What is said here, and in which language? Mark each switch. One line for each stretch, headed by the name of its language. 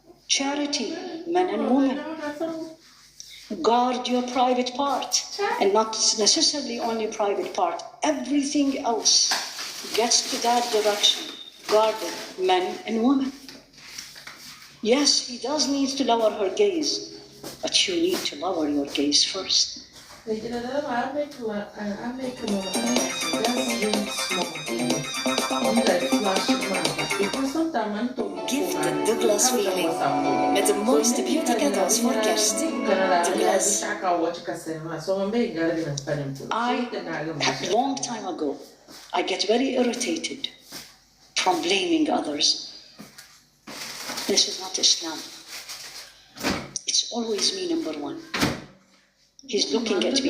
English: Charity, men and women. Guard your private part, and not necessarily only private part. Everything else gets to that direction. Guarded, men and women. Yes, he does need to lower her gaze, but you need to lower your gaze first.
Dutch: Gift Douglas feeling met de mooiste beauty cadeaus voor kerst.
English: Douglas. A long time ago, I get very irritated from blaming others. This is not Islam. It's always me, number one. He's looking at me.